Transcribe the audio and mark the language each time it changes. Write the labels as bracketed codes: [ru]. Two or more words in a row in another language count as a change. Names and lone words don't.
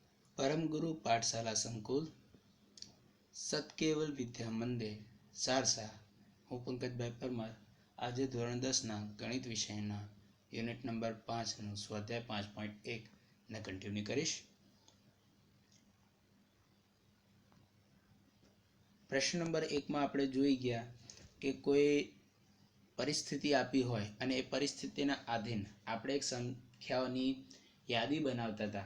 [gu] परम गुरु पाठशाला संकुल सतकेवल विद्या मंदिर सारसा હું પંકજભાઈ પરમાર આજે ધોરણ 10ના ગણિત વિષયના યુનિટ નંબર 5નું સ્વાધ્યાય 5.1 ને કન્ટિન્યુ કરીશ. પ્રશ્ન નંબર 1માં આપણે જોઈ ગયા કે કોઈ પરિસ્થિતિ આપી હોય અને એ પરિસ્થિતિના આધીન આપણે એક સંખ્યાઓની યાદી બનાવતા હતા